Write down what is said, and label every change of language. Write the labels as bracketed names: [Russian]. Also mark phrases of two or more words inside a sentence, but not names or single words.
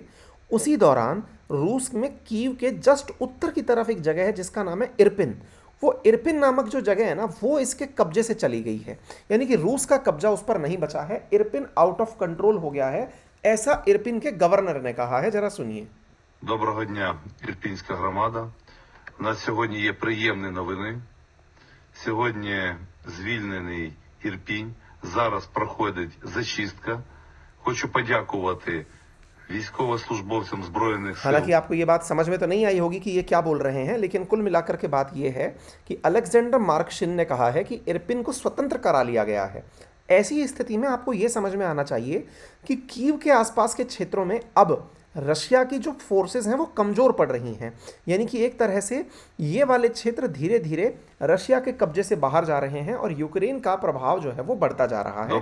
[Hindi] उसी दौरान रूस में कीव के जस्ट उत्तर की तरफ एक जगह है जिसका नाम है इरपिन। वो इरपिन नामक जो जगह है ना, वो इसके कब्जे से चली गई है, यानी कि रूस का कब्जा उस पर नहीं बचा है। इरपिन [English] out of control [Hindi] हो गया है, ऐसा इरपिन के गवर्नर ने कहा है। जरा सुनिए। [Ukrainian] Доброго дня, Ірпінська громада. У нас сьогодні є приємні новини. Сьогодні звільнений Ірпінь. Зараз проходить зачистка. Хочу подякувати військовослужбовцям Збройних сил. [Hindi] हालांकि आपको ये बात समझ में तो नहीं आई होगी कि ये क्या बोल रहे हैं, लेकिन कुल मिलाकर के बात ये है कि अलेक्जेंडर मार्कशिन ने कहा है कि इरपिन को स्वतंत्र करा लिया गया है। ऐसी स्थिति में आपको ये समझ में आना चाहिए कि कीव के आसपास के क्षेत्रों में अब रशिया की जो फोर्सेस हैं वो कमज़ोर पड़ रही हैं, यानी कि एक तरह से ये वाले क्षेत्र धीरे धीरे रशिया के कब्जे से बाहर जा रहे हैं और यूक्रेन का प्रभाव जो है वो बढ़ता जा रहा है।